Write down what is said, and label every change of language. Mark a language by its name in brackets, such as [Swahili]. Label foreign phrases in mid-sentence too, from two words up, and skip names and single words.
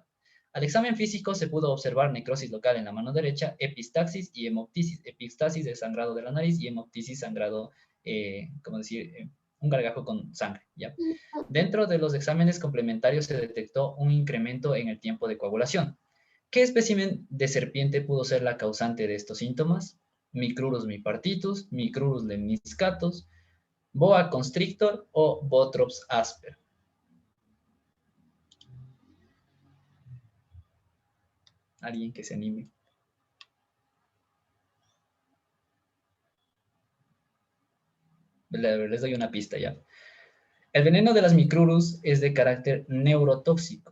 [Spanish] Al examen físico se pudo observar necrosis local en la mano derecha, epistaxis y hemoptisis, epistaxis de sangrado de la nariz y hemoptisis sangrado, un gargajo con sangre, ¿ya? Dentro de los exámenes complementarios se detectó un incremento en el tiempo de coagulación. ¿Qué espécimen de serpiente pudo ser la causante de estos síntomas? Micrurus mipartitus, Micrurus lemniscatus, Boa constrictor o Botrops asper. Alguien que se anime. Les doy una pista ya. El veneno de las Micrurus es de carácter neurotóxico.